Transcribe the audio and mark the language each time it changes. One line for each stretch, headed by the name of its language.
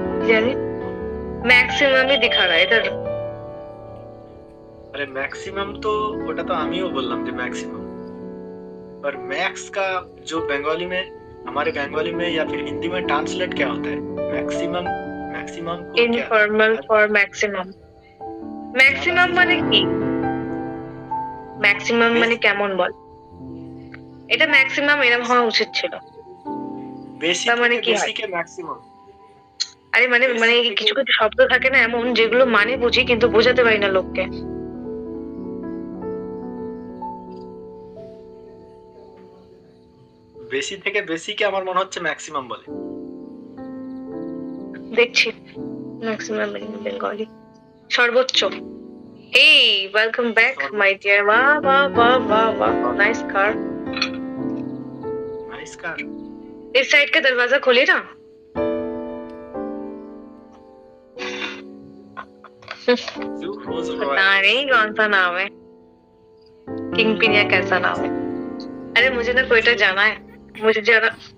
Hindi: यानी मैक्सिमम ही दिखा रहा है इधर। अरे मैक्सिमम तो
Bangla: ওটা তো আমিও বললাম যে
Hindi: मैक्सिमम, पर मैक्स का जो बंगाली में, हमारे बंगाली में या फिर हिंदी में ट्रांसलेट क्या होता है? मैक्सिमम, मैक्सिमम को क्या?
English: Informal for maximum.
Bangla: मैक्सिमम মানে কি? ম্যাক্সিমাম মানে কেমন বল? এটা ম্যাক্সিমাম এরকম হওয়া উচিত ছিল। বেসিক তার মানে থেকে কি হয়? বেসিকে ম্যাক্সিমাম। আরে মানে মানে কিছু কিছু শব্দ থাকে না এমন যেগুলো মানে বুঝি কিন্তু বোঝাতে পারি না লোককে। বেসি থেকে বেসিকে আমার মনে হচ্ছে ম্যাক্সিমাম বলে। দেখছি ম্যাক্সিমাম বেঙ্গলি সর্বোচ্চ।
English: এই welcome back my dear.
Bangla: বাহ বাহ বাহ বাহ বাহ,
English: Nice car. Nice car.
Hindi: इस साइड का दरवाजा खोलिए ना। पता नहीं कौन सा नाम है, किंग पिन या कैसा नाम है। अरे मुझे ना कोयटा जाना है, मुझे जरा।